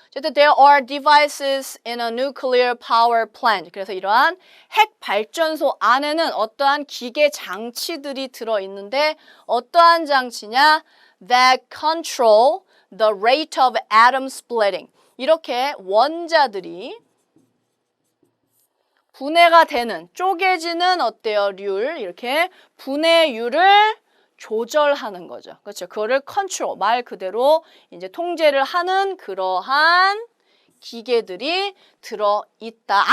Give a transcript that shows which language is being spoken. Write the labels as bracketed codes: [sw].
[ko] 어쨌든 [en] there are devices in a nuclear power plant. [ko] 그래서 이러한 핵 발전소 안에는 어떠한 기계 장치들이 들어있는데 어떠한 장치냐? [en] That control the rate of atom splitting. [ko] 이렇게 원자들이 분해가 되는, 쪼개지는 어때요? 이렇게 분해율을 조절하는 거죠. 그렇죠. 그거를 컨트롤, 말 그대로 이제 통제를 하는 그러한 기계들이 들어있다.